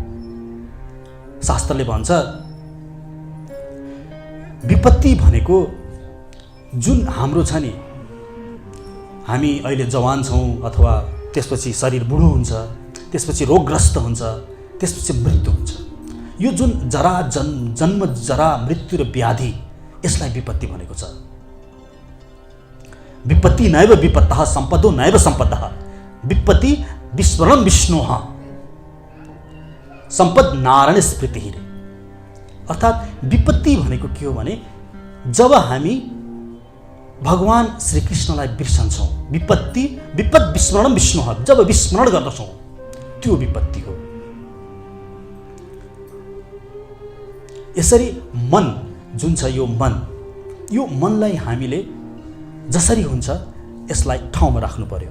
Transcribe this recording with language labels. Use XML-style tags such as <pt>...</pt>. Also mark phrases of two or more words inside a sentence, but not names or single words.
<ne>शास्त्रले भन्छ विपत्ति भनेको जुन हाम्रो छ नि, हामी अहिले जवान छौँ अथवा त्यसपछि शरीर बुढो हुन्छ, त्यसपछि रोगग्रस्त हुन्छ, त्यसपछि मृत्यु हुन्छ। यो जुन जन्म जरा मृत्यु र व्याधि, यसलाई विपत्ति भनेको छ।</ne> <sa>विपत्ति नैव विपत्तः सम्पदो नैव सम्पदः, विपत्ति विस्मरण विष्णोः सम्पद नारायण स्मृति।</sa> <ne>अर्थात् विपत्ति भनेको के हो भने जब हामी भगवान श्रीकृष्णलाई बिर्सन्छौँ,</ne> <sa>विपद विस्मरण विष्णोः,</sa> <ne>जब विस्मरण गर्दछौँ त्यो विपत्ति हो। यसरी मन जुन छ, यो मनलाई हामीले जसरी हुन्छ यसलाई ठाउँमा राख्नु पर्यो।</ne>